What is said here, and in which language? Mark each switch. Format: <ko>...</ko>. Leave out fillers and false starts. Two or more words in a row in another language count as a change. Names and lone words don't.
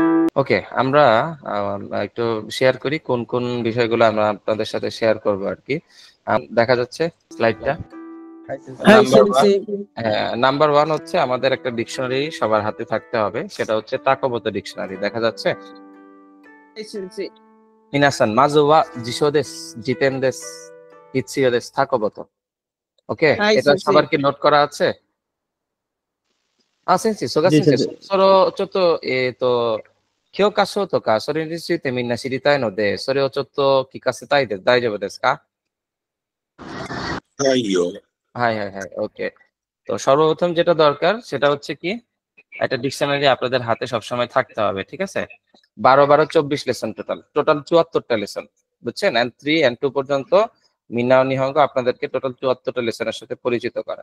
<bn>ওকে, আমরা একটু শেয়ার করি কোন কোন বিষয়গুলো আমরা আপনাদের সাথে শেয়ার করব আর কি। দেখা যাচ্ছে স্লাইডটা। হ্যাঁ</bn> <en>number one,</en> <bn>সেন্সেই।</bn> <en>number one</en> <bn>হচ্ছে আমাদের একটা ডিকশনারি সবার হাতে থাকতে হবে, সেটা হচ্ছে তাকোবোতো ডিকশনারি। দেখা যাচ্ছে?</bn> <ja>はい先生。皆さんまずは辞書です。辞典です。必要です。タコボト。</ja> <bn>ওকে,</bn> <ja>はい</ja> <bn>এটা</bn> <ja>先</ja> <bn>সবার</bn> <ja>生。</ja> <bn>কি নোট করা আছে?</bn> <ja>あ、先生、曽我</ja> <bn>জি</bn> <ja>先生、先生。それをちょっと、教科書とか、それについてみんな知りたいので、それをちょっと聞かせたいです。大丈夫ですか？はいよ。はいはいはい、</ja> <bn>ওকে। তো সর্বপ্রথম যেটা দরকার সেটা হচ্ছে কি, একটা ডিকশনারি আপনাদের হাতে সবসময় থাকতে হবে, ঠিক আছে? 12-12-24 লেসন, টোটাল 74টা লেসন, বুঝছেন? এন্ড 3 এন্ড 2 পর্যন্ত মিনাও নিহঙ্গ আপনাদেরকে টোটাল 74টা লেসনের সাথে পরিচিত করায়।</bn>